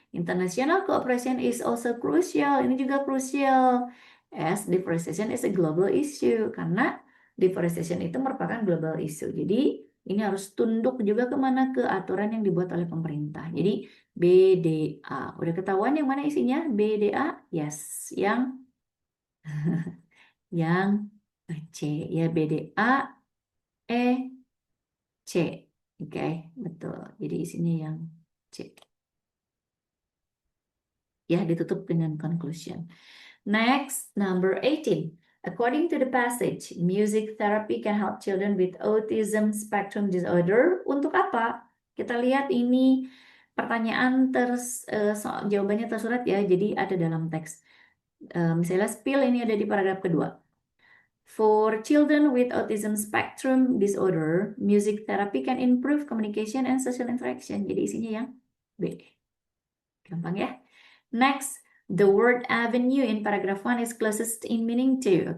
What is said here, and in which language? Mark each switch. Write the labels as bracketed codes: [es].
[en] International cooperation is also crucial. [id] Ini juga crucial. [en] As deforestation is a global issue. [id] Karena deforestation itu merupakan global issue. Jadi ini harus tunduk juga kemana? Ke aturan yang dibuat oleh pemerintah. Jadi BDA. Udah ketahuan yang mana isinya? BDA? Yes. Yang C. Ya BDA C. Oke, betul. Jadi isinya yang C. Ya, ditutup dengan conclusion. [en] Next, number 18. According to the passage, music therapy can help children with autism spectrum disorder. [id] Untuk apa? Kita lihat ini pertanyaan jawabannya tersurat ya. Jadi ada dalam teks. Misalnya spill ini ada di paragraf kedua. [en] For children with autism spectrum disorder, music therapy can improve communication and social interaction. [id] Jadi isinya yang B. Gampang ya. [en] Next, the word avenue in paragraph 1 is closest in meaning to.